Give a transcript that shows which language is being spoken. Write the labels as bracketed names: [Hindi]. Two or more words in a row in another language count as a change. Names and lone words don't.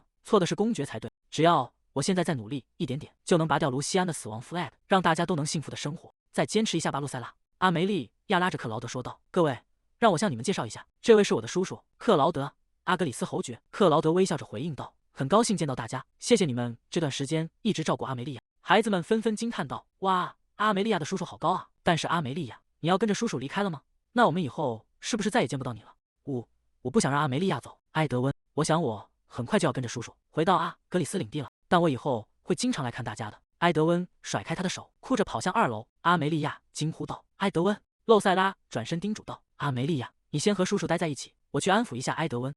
[Chinese] 錯的是公爵才對。只要我現在再努力一點點，就能拔掉盧西安的死亡 flag， 讓大家都能幸福的生活。再堅持一下吧，洛塞拉。阿梅利亞拉着克勞德說道：“各位， 讓我向你們介紹一下，這位是我的叔叔克勞德·阿格里斯侯爵。克勞德微笑着回應道：“很高興見到大家，謝謝你們這段時間一直照顧阿梅莉亞。” 孩子們紛紛驚嘆道：“哇，阿梅莉亞的叔叔好高啊！但是阿梅莉亞，你要跟着叔叔離開了嗎？那我們以後是不是再也見不到你了？”我不想讓阿梅莉亞走，埃德溫，我想我很快就要跟着叔叔回到阿格里斯領地了，但我以後會經常來看大家的。埃德溫甩開他的手，哭着跑向2樓。阿梅莉亞驚呼道：“埃德溫！” 露塞拉轉身叮囑道：“阿梅莉亞，你先和叔叔待在一起，我去安撫一下埃德溫。